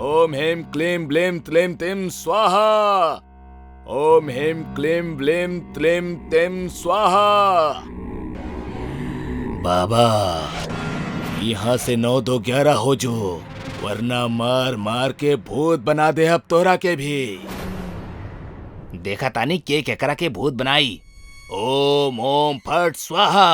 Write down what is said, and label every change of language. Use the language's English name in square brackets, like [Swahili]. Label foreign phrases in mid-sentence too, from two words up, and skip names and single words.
[Sanskrit] ओम ह्रीं क्लीं ब्लीं त्लीं तिं स्वाहा। ओम ह्रीं क्लीं ब्लीं त्लीं तिं स्वाहा। [Bhojpuri] बाबा, यहाँ से 9 2 11 हो जो, वरना मार मार के भूत बना दे अब तोहरा के भी। देखा तानी के केकरा के भूत बनाई। [Sanskrit] ओम ओम फट स्वाहा।